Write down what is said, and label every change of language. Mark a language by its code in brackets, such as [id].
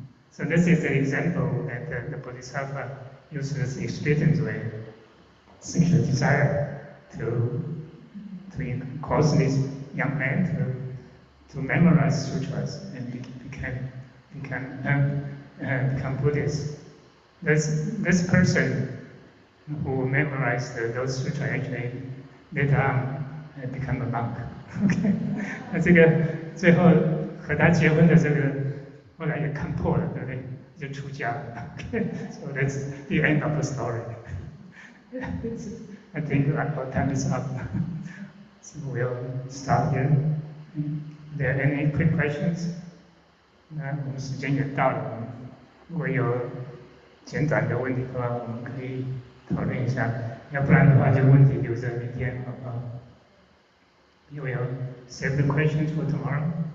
[en] So this is an example that the Bodhisattva uses experience with sexual desire to cause these young men to memorize sutras and become Buddhists. This person who memorized those sutras actually later on become a monk. [zh] OK， 那这个最后和他结婚的这个后来也看破了，对不对？就出家了。 [en] OK，so that's the end of the story. I think our time is up. So we'll stop here. There are any quick questions? [zh] 那我们时间也到了，如果有简短的问题的话，我们可以讨论一下，要不然的话就问题留着明天，好不好？ [en] You will save the questions for tomorrow.